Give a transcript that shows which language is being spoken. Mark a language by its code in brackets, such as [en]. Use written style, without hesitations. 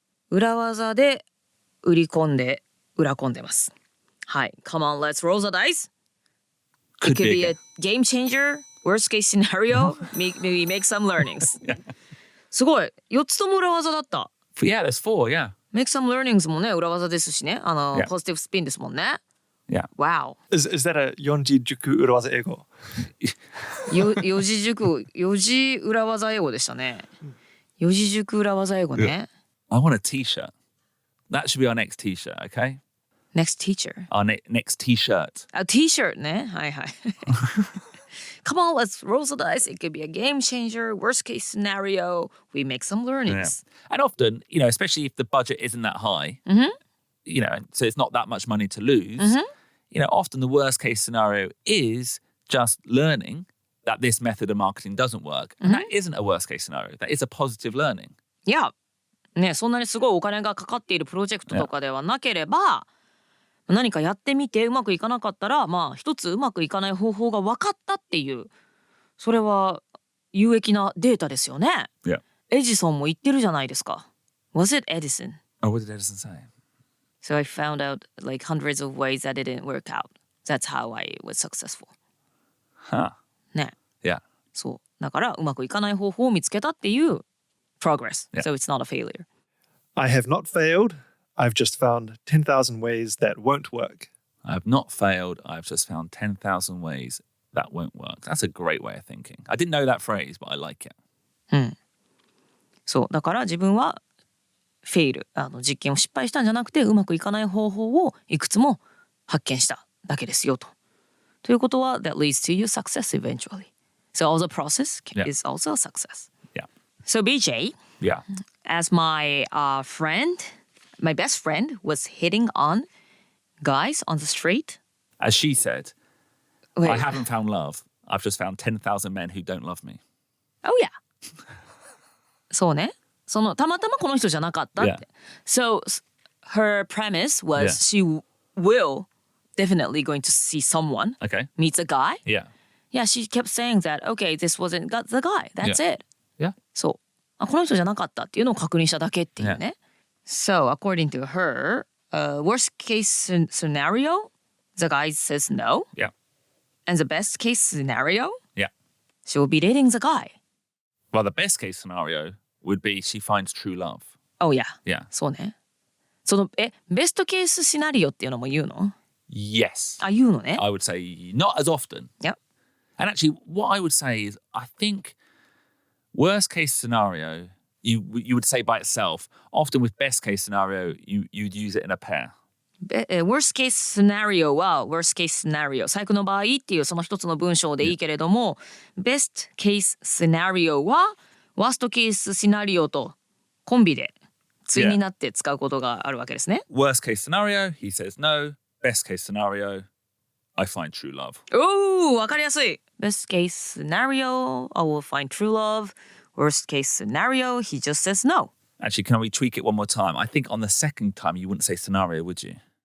[ja] 裏技で売り込んで裏込んでます。はい。 [en] Come on, let's roll the dice.It could be a game changer, worst case scenario, maybe make some learnings. [ja] すごい。4つとも裏技だった。 [en] Yeah, there's 4, yeah. Make some learnings [ja] もね、裏技ですしね。ポジティブスピンですもんね。 [en] Yeah. Wow. Is that a [ja] 四字熟裏技英語？四字熟、四字裏技英語でしたね。四字熟裏技英語ね。 [en] I want a t-shirt. That should be our next t-shirt, okay?Next teacher. Our next t-shirt. A t-shirt [ja] ね。はいはい。 [en] Come on, let's roll the dice. It could be a game changer. Worst case scenario, we make some learnings. And often, especially if the budget isn't that high, so it's not that much money to lose, often the worst case scenario is just learning that this method of marketing doesn't work. And that isn't a worst case scenario. That is a positive learning. Yeah. [ja] ね、そんなにすごいお金がかかっているプロジェクトとかではなければ、何かやってみてうまくいかなかったら一つうまくいかない方法が分かったっていうそれは有益なデータですよね。エジソンも言ってるじゃないですか。 [en] Was it Edison? Oh, what did Edison say? So I found out like hundreds of ways that didn't work out. That's how I was successful. Huh. [ja] ね。 [en] Yeah. [ja] そうだからうまくいかない方法を見つけたっていう progress. [en] So it's not a failure. I have not failed.I've just found 10,000 ways that won't work. I've not failed. I've just found 10,000 ways that won't work. That's a great way of thinking. I didn't know that phrase, but I like it. [ja] そうだから自分はフェイル実験を失敗したんじゃなくてうまくいかない方法をいくつも発見しただけですよと。ということは [en] that leads to your success eventually. So all the process is also a success. Yeah. So BJ. Yeah. as my my best friend was hitting on guys on the street. As she said, Wait. I haven't found love. I've just found 10,000 men who don't love me. Oh yeah. [ja] そうね。たまたまこの人じゃなかったって。 [en] So her premise was she will definitely going to see someone. Okay. Meets a guy. Yeah. Yeah, she kept saying that, okay, this wasn't the guy. That's it. Yeah. [ja] そう。この人じゃなかったっていうのを確認しただけっていうね。 [en] So, according to her, worst case scenario, the guy says no. Yeah. And the best case scenario, Yeah. she will be dating the guy. Well, the best case scenario would be she finds true love. Oh, yeah. Yeah. [ja] そうね。ベストケースシナリオっていうのも言うの？ [en] Yes. [ja] 言うのね。 [en] I would say not as often. Yep. And actually, what I would say is, I think worst case scenario, you would say by itself. Often with best case scenario, you'd use it in a pair. Worst case scenario [ja] は worst case scenario 最悪の場合っていうその一つの文章でいいけれども、 [en] best case scenario [ja] は worst case scenario とコンビで対になって使うことがあるわけですね。 [en] Worst case scenario, he says no. Best case scenario, I find true love. [ja] おー、わかりやすい。 [en] Best case scenario, I will find true love. Worst case scenario, he just says no. Actually, can we tweak it one more time? I think on the second time, you wouldn't say scenario, would you?